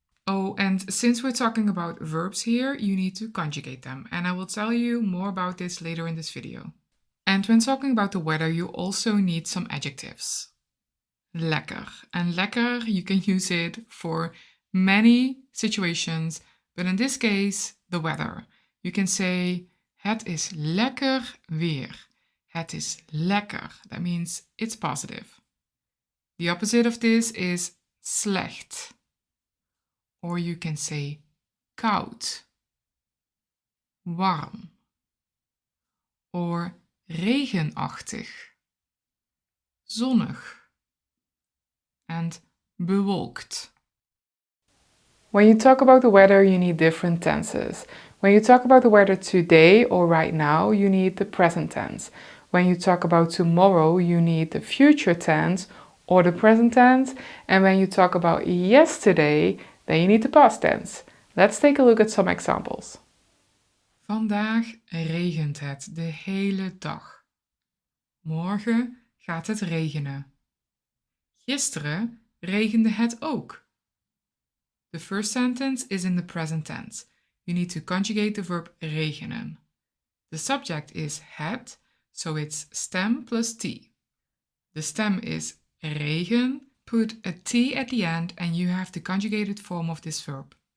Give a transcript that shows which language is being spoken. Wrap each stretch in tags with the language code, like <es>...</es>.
<en>Oh, and since we're talking about verbs here, you need to conjugate them, and I will tell you more about this later in this video. And when talking about the weather, you also need some adjectives. Lekker. And lekker, you can use it for many situations, but in this case, the weather. You can say,</en> <nl>het is lekker weer. Het is lekker.</nl> <en>That means it's positive. The opposite of this is slecht. Or you can say koud, warm, or regenachtig, zonnig, and bewolkt. When you talk about the weather, you need different tenses. When you talk about the weather today or right now, you need the present tense. When you talk about tomorrow, you need the future tense or the present tense. And when you talk about yesterday, then you need the past tense. Let's take a look at some examples.</en> <nl>Vandaag regent het de hele dag. Morgen gaat het regenen. Gisteren regende het ook.</nl> <en>The first sentence is in the present tense. You need to conjugate the verb regenen. The subject is het, so it's stem plus t. The stem is regen. Put a t at the end and you have the conjugated form of this verb.</en>